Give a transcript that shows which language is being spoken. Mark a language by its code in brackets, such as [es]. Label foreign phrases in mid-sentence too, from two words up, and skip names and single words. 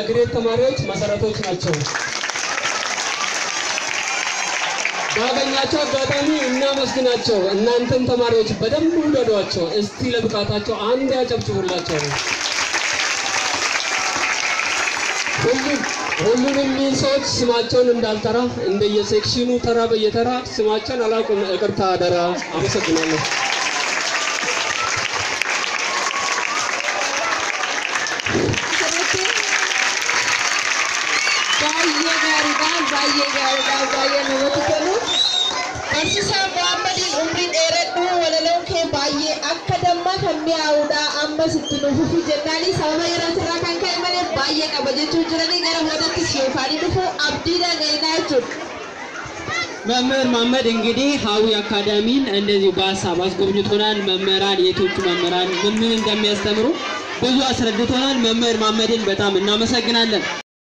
[am] ባገኛቸው አጋጣሚ እናመስግናቸው እናንተም ተማሪዎች በደንብ ውደዷቸው እስቲ ለብቃታቸው አንድ ያጨብጭቡላቸው ሁሉንም ሰዎች ስማቸውን እንዳልጠራ እንደየሴክሽኑ ተራ በየተራ ስማቸውን አላውቅም ይቅርታ አደራ አመሰግናለሁ [om] Barsiisa Muhammadiin umriin dheeradhu walaloo kee baay'ee akka damma kan mi'aawudha amma sitti nufufi jennaanii sababa yerootirraa kan ka'e malee baay'ee qaba jechuun jiranii gara hodattis yookaan dhufu abdii dhaga'inaa jechuudha. [am] መምህር መሐመድ እንግዲህ ሀዊ አካዳሚን እንደዚህ በሀሳብ አስጎብኝቶናል። መምህራን የቶቹ መምህራን ምን እንደሚያስተምሩ ብዙ አስረድቶናል። መምህር መሐመድን በጣም እናመሰግናለን።